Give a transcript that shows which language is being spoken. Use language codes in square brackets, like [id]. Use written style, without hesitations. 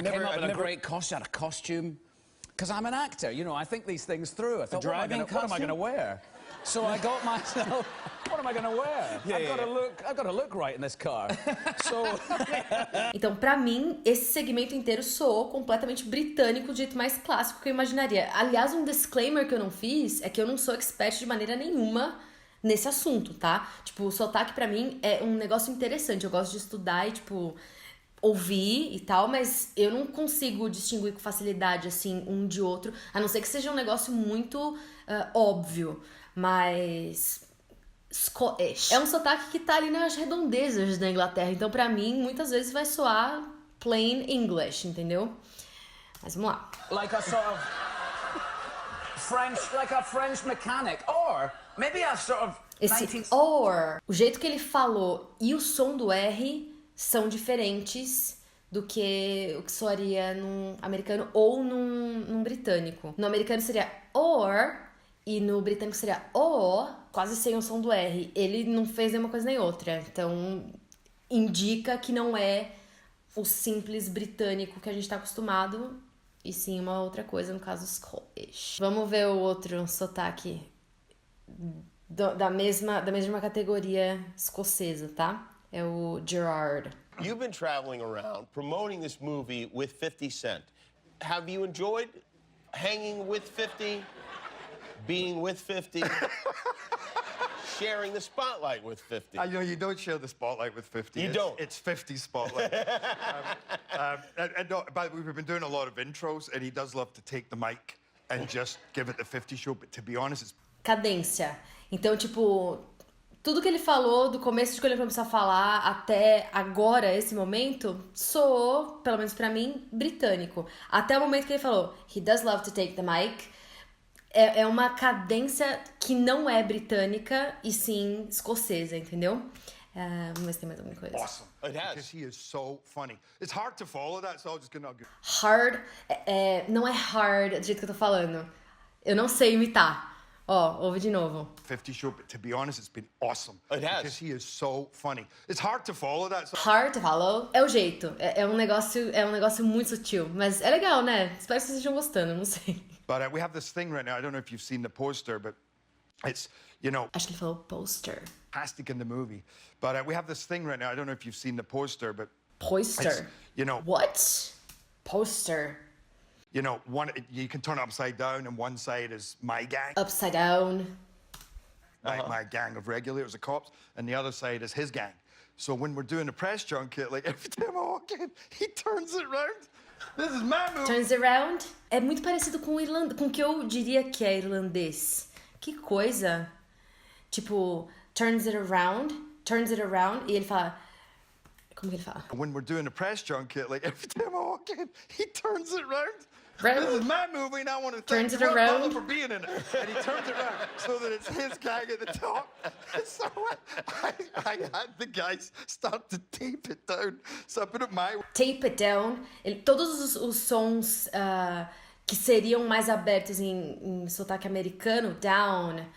[en] I came up with a great costume, had a costume, because I'm an actor, you know, I think these things through. I thought, what am I going to wear? So I got myself, what am I going to wear? I've got to look right in this car. So... [pt] Então, pra mim, esse segmento inteiro soou completamente britânico, do jeito mais clássico que eu imaginaria. Aliás, um disclaimer que eu não fiz é que eu não sou expert de maneira nenhuma nesse assunto, tá? Tipo, o sotaque pra mim é um negócio interessante. Eu gosto de estudar e, tipo, ouvir e tal, mas eu não consigo distinguir com facilidade, assim, um de outro, a não ser que seja um negócio muito óbvio. Mas Scottish é um sotaque que tá ali nas redondezas da Inglaterra. Então, pra mim, muitas vezes vai soar [en] plain English, [pt] entendeu? Mas vamos lá. [en] Like a sort of French mechanic, or maybe a sort of... [pt] Esse or, o jeito que ele falou e o som do R são diferentes do que o que soaria num americano ou num britânico. No americano seria or... E no britânico seria O, quase sem o som do R. Ele não fez nenhuma coisa nem outra. Então, indica que não é o simples britânico que a gente tá acostumado, e sim uma outra coisa, no caso, Scottish. Vamos ver o outro sotaque da mesma categoria escocesa, tá? É o Gerard. [en] You've been traveling around promoting this movie with 50 Cent. Have you enjoyed hanging with 50? Being with 50, sharing the spotlight with 50. You know, you don't share the spotlight with 50. You don't? It's 50's spotlight. But we've been doing a lot of intros, and he does love to take the mic and just give it the 50 show, but to be honest, it's... [pt] Cadência. Então, tipo, tudo que ele falou, do começo de quando ele começou a falar até agora, esse momento, soou, pelo menos pra mim, britânico. Até o momento que ele falou, [en] he does love to take the mic... [pt] É uma cadência que não é britânica e sim escocesa, entendeu? Vamos ver se tem mais alguma coisa. [en] Awesome. It has. Because he is so funny. It's hard to follow that, so I'm just gonna... [pt] Hard, não é hard do jeito que eu tô falando. Eu não sei imitar. Ó, ouve de novo. [en] 50 show, but to be honest, it's been awesome. It has. Because he is so funny. It's hard to follow that. So... Hard to follow [pt] é o jeito. É um negócio muito sutil. Mas é legal, né? Espero que vocês estejam gostando, não sei. [en] But we have this thing right now. I don't know if you've seen the poster, but it's, you know... [pt] Acho que ele falou poster. [en] Fantastic in the movie. But we have this thing right now. I don't know if you've seen the poster, but... Poster? You know... What? Poster. You know, you can turn it upside down, and one side is my gang. Upside down. My gang of regulators, the cops, and the other side is his gang. So when we're doing a press junket, like every time I walk in, he turns it around. This is my movie. Turns around. [pt] É muito parecido com o que eu diria que é irlandês. Que coisa. Tipo, [en] turns it around, [pt] e ele fala... Como que ele fala? [en] When we're doing a press junket, like every time I walk in, he turns it around. Round. This is my movie, and I want to Turns thank it Rob around. Butler for being in it. And he turns it around so that it's his gang at the top. So I had the guys start to tape it down. So I put it my way. Tape it down. [pt] Todos os sons que seriam mais abertos em sotaque americano, down.